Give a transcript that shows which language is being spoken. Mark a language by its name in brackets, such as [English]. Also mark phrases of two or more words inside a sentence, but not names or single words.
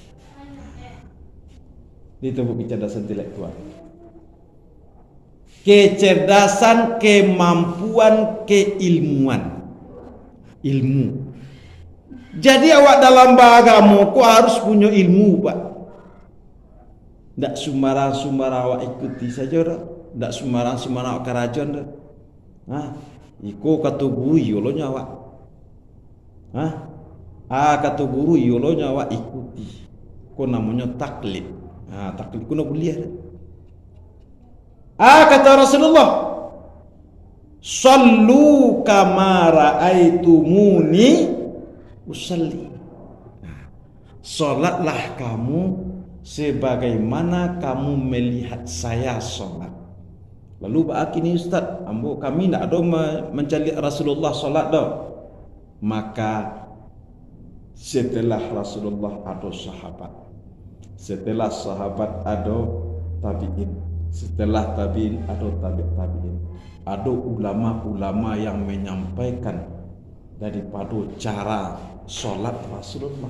[Indonesian] Itu kecerdasan intelektual. Kecerdasan, kemampuan, keilmuan. Ilmu. Jadi awak dalam beragama harus punya ilmu, Pak. [Minangkabau] Tak sembarang awak ikuti saja dah. Tak sembarang awak kerajan dah. Iko kata guru yolonya awak. Kata guru yolonya awak ikuti. Ko namanya taklid. Taklid kuna kuliah dah. [Indonesian] Kata Rasulullah, [Arabic] sallu kama ra'aitumuni usalli. [Indonesian] Salatlah kamu sebagaimana kamu melihat saya salat. Lalu begini Ustaz, kami tidak ada mencari Rasulullah salat dah. Maka setelah Rasulullah ada sahabat, setelah sahabat ada tabi'in, setelah tabi'in ada tabi'in, ada ulama-ulama yang menyampaikan daripada cara salat Rasulullah.